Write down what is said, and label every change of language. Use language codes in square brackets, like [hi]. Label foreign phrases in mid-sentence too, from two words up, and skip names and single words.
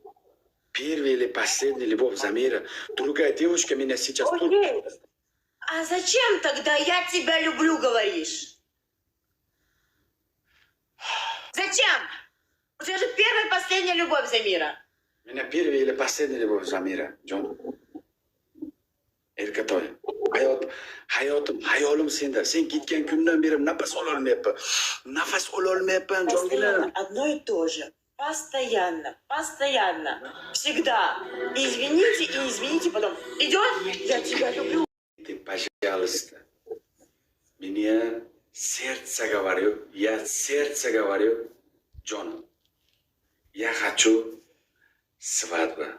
[ru] Первая или последняя любовь Замира. Другая девушка меня сейчас... Окей. А зачем тогда я тебя люблю говоришь? Зачем? У тебя же первая и последняя любовь Замира. Меня первая или последняя любовь Замира, Джон. [uz] Erkatoy. Hayotim senda. Sen ketgan kundan beri nafas ololmayapman. Nafas ololmayapman, [ru] Постоянно [uz] Jongina. [ru] одно и то же. Постоянно. Всегда. Извините и извините потом. Идет? Я тебя люблю. Ты, пожалуйста. Меня сердце говорю. Я сердце говорю. Джон. Я хочу свадьба.